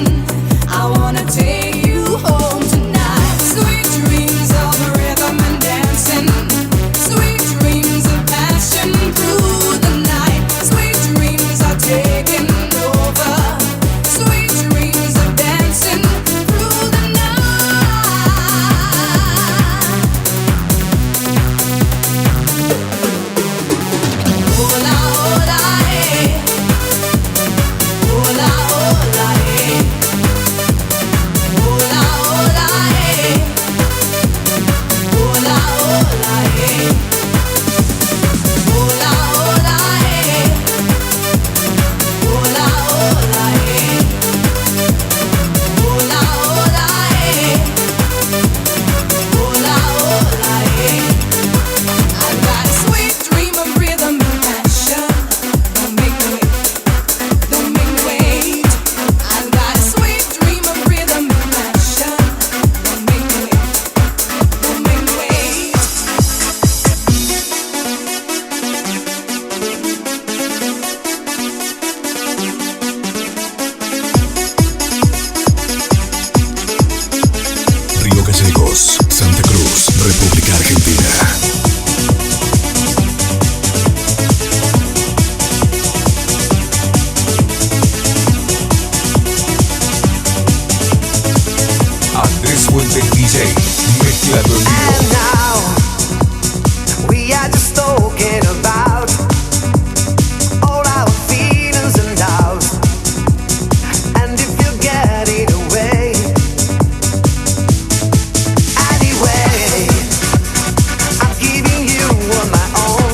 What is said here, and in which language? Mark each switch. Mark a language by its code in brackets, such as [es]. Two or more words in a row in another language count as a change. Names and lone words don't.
[en] I wanna take you home tonight. Sweet dreams of rhythm and dancing. Sweet dreams of passion through the night. Sweet dreams are taking over. Sweet dreams of dancing through the night. [es] Hola, hola, eh. Hola, hola, eh. Hola, hola, eh. Hola, hola, eh. Hola, hola, eh. Hola, hola, eh. Hola, hola, eh. Hola, hola, eh. [en] I've got a sweet dream of rhythm and passion. Don't make me wait. Don't make me wait. I've got a sweet dream of rhythm and passion. Don't make me wait. Don't make me wait. [es] Río Gallegos, Santa Cruz, República Argentina. Andrés Fuentes DJ, mezclado en vivo. [en] And now we are just talking about all our feelings and doubts. And if you get it away, anyway, I'm giving you on my own.